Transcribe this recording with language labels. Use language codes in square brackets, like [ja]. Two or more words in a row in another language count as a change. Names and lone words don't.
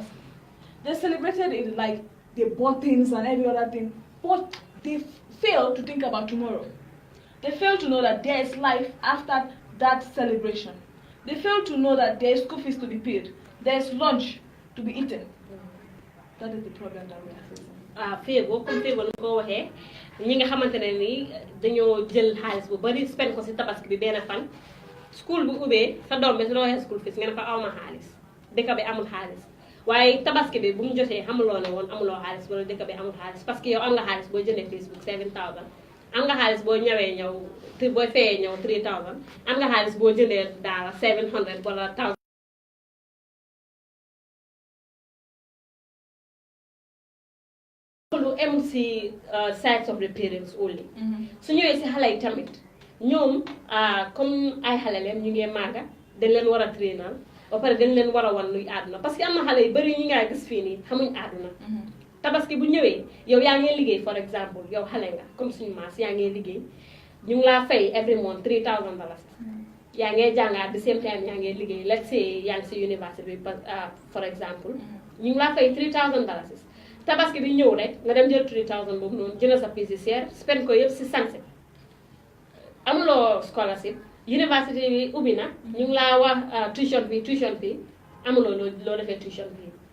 [en] They celebrated it like they bought things and every other thing, but they fail to think about tomorrow. They fail to know that there is life after that celebration. They fail to know that there is school fees to be paid. There's lunch to be eaten. That is the problem that we are facing. [wo] Feego comme feego nu ko waxee ñi nga xamante ne ni dañoo jël xaalis bu bari spend ko si tabaski bi benn fan school bu ubbee sa doom bi su doon [en] school fees [wo] nga ne ko awma xaalis dëkk bi amul xaalis waaye tabaski bi bu mu jotee xamuloo ne woon amuloo xaalis wala dëkk bi amul xaalis [fr] parce que [wo] yow am nga xaalis boo jëndee Facebook 7,000 am nga xaalis boo ñëwee ñëw booy fayee ñëw 3,000 am nga xaalis boo jëndee daala 700 wala 1,000. [en] lu em si sides of the parents only. [wo] su ñëwee si xale yi tamit ñoom comme ay xale leen ñu ngi màgga dañ leen war a trainal ba pare dañ leen war a wan luy àdduna [fr] parce que [wo] am na xale yu bëri ñi ngay gis fii nii xamuñ àdduna tabaski bu ñëwee yow yaa ngi liggéey [en] for example [wo] yow xale nga comme suñu maas yaa ngi liggéey ñu ngi laa fay [en] every month [wo] $3,000 yaa ngi jàngaat [en] the same time [wo] yaa ngi liggéey [en] let's say [wo] yaa ngi si university bi [en] for example [wo] ñu ngi laa fay $3,000 tabaski bi ñëw rek nga dem jël 3,000 boobu noonu jënd sa [fr] pièce cher [wo] spend ko yëpp si sanse amuloo scholarship université bi ubbi na ñu ngi laa wax [en] tuition fee [wo] amuloo loo defee [en] tuition fee